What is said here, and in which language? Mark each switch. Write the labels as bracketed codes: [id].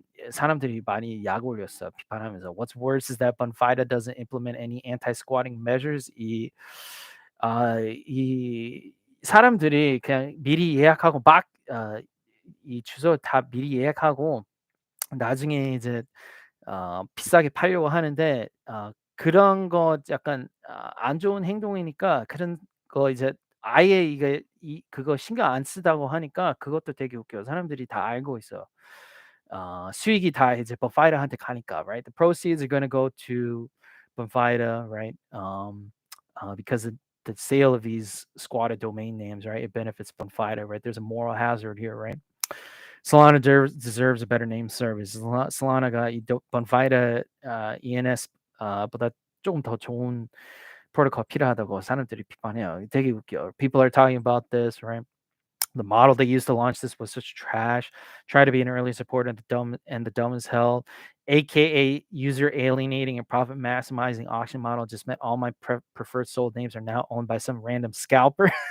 [ko] 사람들이 많이 약 올렸어 비판하면서. [en] What's worse is that Bonfida doesn't implement any anti-squatting measures. [ko] 이 사람들이 그냥 미리 예약하고 이 주소 다 미리 예약하고 나중에 이제 비싸게 팔려고 하는데 그런 거 약간 안 좋은 행동이니까 그런 거 이제 아예 이게 그거 신경 안 쓰다고 하니까 그것도 되게 웃겨요. 사람들이 다 알고 있어. 수익이 다 이제 Bonfida한테 가니까, right? [en] The proceeds are gonna go to Bonfida, right? Because of the sale of these squatted domain names, right? It benefits Bonfida, right? There's a moral hazard here, right? Solana deserves a better name service. [ko] Solana가 이 Bonfida ENS 보다 조금 더 좋은 프로토콜 필요하다고 사람들이 비판해요. 되게 웃겨. [en] People are talking about this, right? The model they used to launch this was such trash. Try to be an early supporter and the dumb as hell. AKA user alienating and profit maximizing auction model just meant all my preferred sold names are now owned by some random scalper.